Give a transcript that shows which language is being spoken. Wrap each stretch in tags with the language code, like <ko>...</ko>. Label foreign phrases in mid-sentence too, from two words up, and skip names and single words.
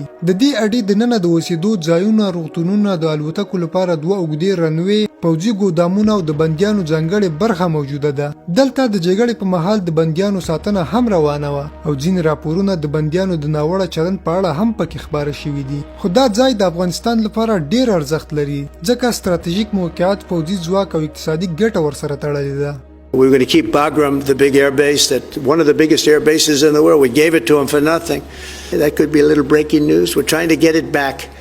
<ps>د دې اډې دننه د اوسېدو ځایونه، روغتونونه، د الوتکو لپاره 2 اوږدې رنوې، پوځي ګودامونه او د بندیانو ځانګړې برخه موجوده ده. دلته د جګړې په مهال د بندیانو ساتنه هم روانه وه او ځینې راپورونه د بندیانو د ناوړه چلند په اړه هم پکې خپاره شوي دي. خو دا ځای د افغانستان لپاره ډیر ارزښت لري ځکه ستراتیژیک موقعیت، پوځي ځواک او اقتصادي ګټه ورسره تړلې ده.</ps> <en>We're going to keep Bagram, the big air base, one of the biggest air bases in the world. We gave it to them for nothing. That could be a little breaking news. We're trying to get it back.</en>